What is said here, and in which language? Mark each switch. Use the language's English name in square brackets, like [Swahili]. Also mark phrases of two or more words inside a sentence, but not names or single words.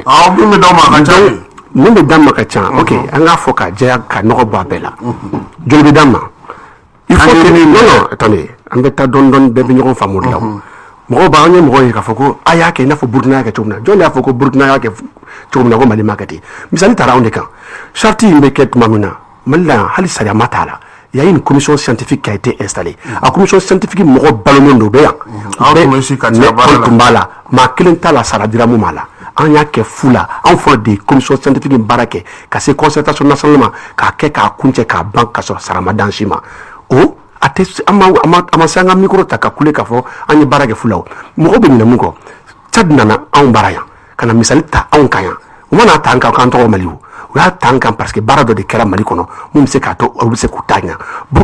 [Bambara] min bɛ d'aw ma ka ca min bɛ d'an ma ka ca ok an k'a fɔ ka jɛya ka nɔgɔ bɔ a bɛɛ la joli bɛ d'an ma [French] il faut que non attendez [Bambara] an bɛ taa dɔɔni dɔɔni bɛɛ bɛ ɲɔgɔn faamu de la mɔgɔw b'an ye mɔgɔw ye k'a fɔ ko a y'a kɛ i n'a fɔ Burukina y'a kɛ cogo min na jɔn de y'a fɔ ko Burukina y'a kɛ cogo min na ko Mali m'a kɛ ten misali taara anw de kan charte in bɛ kɛ tuma min na Mali la hali sariya ma t'a la [French] il y a une commission scientifique qui a été installée [Bambara] a [French] commission scientifique [Bambara] mɔgɔ balonen don bɛ yan mais tun b'a la maa kelen t'a la sara dira mun b'a la an y'a kɛ fu la anw fɔlɔ de [French] commission scientifique [Bambara] in baara kɛ ka se [French] concertation nationale [Bambara] ma k'a kɛ k'a kuncɛ k'a ban ka sɔrɔ sara ma d'an si ma o a tɛ ama sanga micro ta ka kule ka fo an ye baara kɛ fulaw mɔgɔ bɛ ɲinɛ mun kɔ Tchad nana anw bara yan kana misali ta anw kan yan o mana ta an kan kan tɔgɔ Mali o y'a ta an kan parce que baara dɔ de kɛra Mali kɔnɔ mun bɛ se k'a to olu bɛ se k'u ta ɲɛ Laginɛ